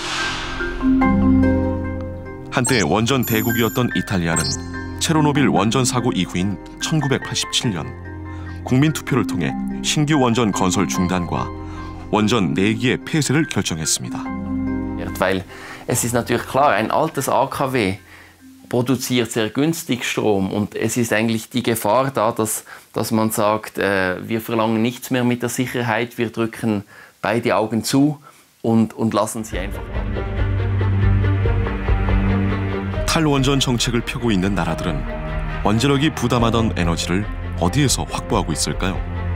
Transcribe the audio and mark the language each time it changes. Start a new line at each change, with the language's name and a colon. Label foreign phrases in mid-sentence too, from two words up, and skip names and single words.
Korean: 한때 원전 대국이었던 이탈리아는 체르노빌 원전 사고 이후인 1987년 국민투표를 통해 신규 원전 건설 중단과 원전 4기의 폐쇄를 결정했습니다.
German: Weil es ist natürlich klar, ein altes AKW produziert sehr günstig Strom und es ist eigentlich die Gefahr da, dass man sagt, wir verlangen nichts mehr mit der Sicherheit, wir drücken beide Augen zu und lassen sie einfach.
Korean: 탈원전 정책을 펴고 있는 나라들은 원자력이 부담하던 에너지를 어디에서 확보하고 있을까요?